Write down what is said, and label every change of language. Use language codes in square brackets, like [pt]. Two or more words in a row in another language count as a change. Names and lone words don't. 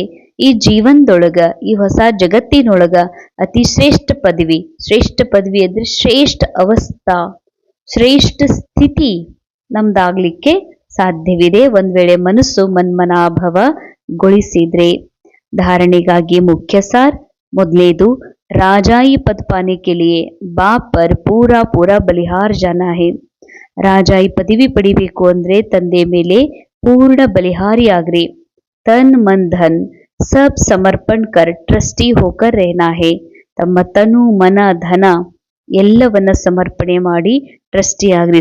[kn] ಈ ಜೀವನದೊಳಗ, ಈ ಹೊಸ ಜಗತ್ತಿನೊಳಗ ಅತಿ ಶ್ರೇಷ್ಠ ಪದವಿ ಅಂದ್ರೆ ಶ್ರೇಷ್ಠ ಅವಸ್ಥಾ, ಶ್ರೇಷ್ಠ ಸ್ಥಿತಿ ನಮ್ದಾಗ್ಲಿಕ್ಕೆ ಸಾಧ್ಯವಿದೆ ಒಂದ್ ವೇಳೆ ಮನಸ್ಸು ಮನ್ಮನಾಭವಗೊಳಿಸಿದ್ರೆ. ಧಾರಣೆಗಾಗಿ ಮುಖ್ಯ ಸಾರ್ ಮೊದಲೇದು, [hi] राजाई पद पाने के लिए बाप पर पूरा पूरा बलिहार जाना है. [kn] ರಾಜಾಯಿ ಪದವಿ ಪಡಿಬೇಕು ಅಂದ್ರೆ ತಂದೆ ಮೇಲೆ ಪೂರ್ಣ ಬಲಿಹಾರಿ ಆಗ್ರಿ. [hi] तन मन धन सब समर्पण कर ट्रस्टी होकर रहना है. [kn] ತಮ್ಮ ತನು ಮನ ಧನ ಎಲ್ಲವನ್ನ ಸಮರ್ಪಣೆ ಮಾಡಿ ಟ್ರಸ್ಟಿ ಆಗ್ರಿ.